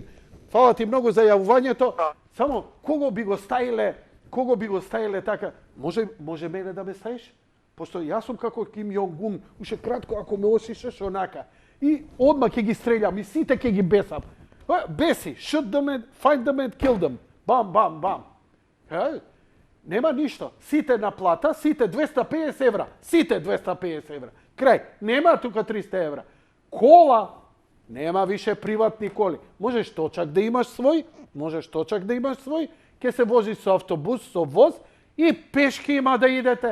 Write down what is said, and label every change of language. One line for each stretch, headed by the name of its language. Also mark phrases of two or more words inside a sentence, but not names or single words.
Macedonian: Фала ти многу за јавувањето. Само, кого би го стаиле така? Може мене да ме стаиш? Пошто јас сум како Ким Јонг-ун, уште кратко ако ме осишеш онака. И одма ќе ги стрелјам и сите ќе ги бесам. Беси,
English: shoot them and find them and kill them.
Macedonian: Бам. Нема ништо. Сите на плата, сите 250 евра. Сите 250 евра. Крај. Нема тука 300 евра. Кола, нема више приватни коли. Можеш точак да имаш свој, ќе се возиш со автобус, со воз и пешки има да идете.